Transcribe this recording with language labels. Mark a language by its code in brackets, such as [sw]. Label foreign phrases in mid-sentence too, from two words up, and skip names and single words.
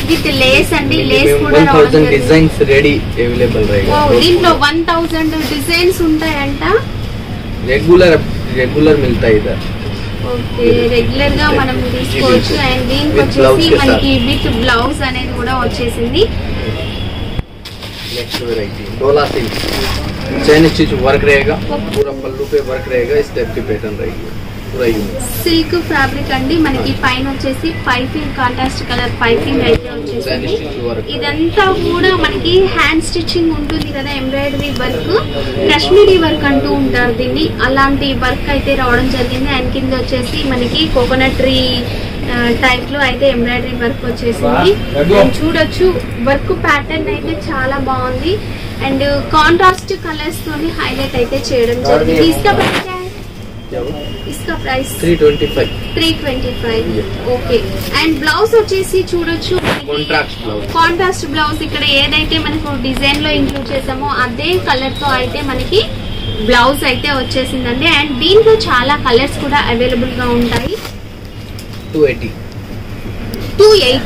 [en] with lace [te] అండి. లేస్ కూడా [en] designs ready available [te] దీంట్లో 1000 డిజైన్స్ ఉంటాయంట. [hi] रेगुलर मिलते इधर. [te] ఓకే, రెగ్యులర్ గా మనం తీసుకోవచ్చు. అండ్ దీనికి వచ్చేసి మనకి [en] with blouse [te] అనేది కూడా వచ్చేసింది. [en] next variety [hi] डोला सिल्क, [en] chain stitch work [hi] रहेगा, पूरा पल्लू पे वर्क रहेगा, इस टाइप की पैटर्न रहेगी. [en] silk fabric [te] అండి. మనకి పైన వచ్చేసి [en] piping contrast color piping [te] అయితే వచ్చేసింది. ఇదంతా కూడా మనకి [en] hand stitching [te] ఉంటుంది కదా, [en] embroidery work, Kashmiri work [te] అంటూ ఉంటారు దీన్ని. అలాంటి వర్క్ అయితే రావడం జరిగింది. అండ్ కింద వచ్చేసి మనకి [en] coconut tree type [te] లో అయితే [en] embroidery work [te] వచ్చేసింది. చూడొచ్చు [en] work pattern [te] అయితే చాలా బాగుంది. అండ్ [en] contrast colors [te] తోని హైలైట్ అయితే చేయడం జరిగింది. [hi] इसका प्राइस 325. [te] ఓకే. అండ్ బ్లౌజ్ వచ్చేసి చూడొచ్చు [en] contrast blouse. [te] ఇక్కడ ఏదైతే మనకు డిజైన్ లో ఇంక్లూడ్ చేసామో అదే కలర్ తో అయితే మనకి బ్లౌజ్ అయితే వచ్చేసిందండి. అండ్ దీంట్లో చాలా కలర్స్ కూడా అవైలబుల్ గా ఉంటాయి. 280